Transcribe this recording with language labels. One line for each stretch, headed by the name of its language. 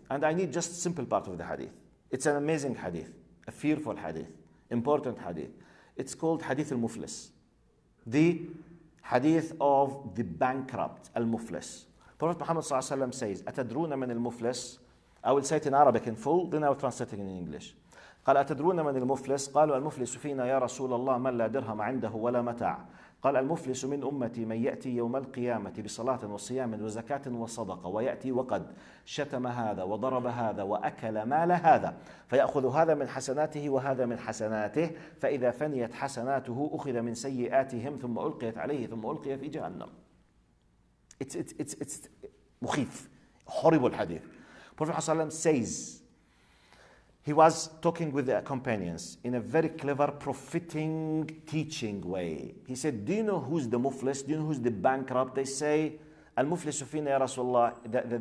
English: And I need just a simple part of the hadith. It's an amazing hadith, a fearful hadith, important hadith. It's called Hadith al-Muflis. The hadith of the bankrupt, al-Muflis. Prophet Muhammad says,
Arabic: أتدرون من المفلس?
English: I will say it in Arabic in full, then I will translate it in English.
Arabic: قال أتدرون من المفلس؟ قالوا المفلس فينا يا رسول الله من لا درهم عنده ولا متاع. قال المفلس من أمتي من يأتي يوم القيامة بصلاة وصيام وزكاة وصدقة ويأتي وقد شتم هذا وضرب هذا وأكل مال هذا فيأخذ هذا من حسناته وهذا من حسناته فإذا فنيت حسناته أخذ من سيئاتهم ثم ألقيت عليه ثم ألقي في جهنم.
English: It's مخيف, horrible hadith. Prophet ﷺ says, he was talking with the companions in a very clever, profiting, teaching way. He said, do you know who's the muflis? Do you know who's the bankrupt? They say,
Arabic: al-muflisu fina ya Rasulullah.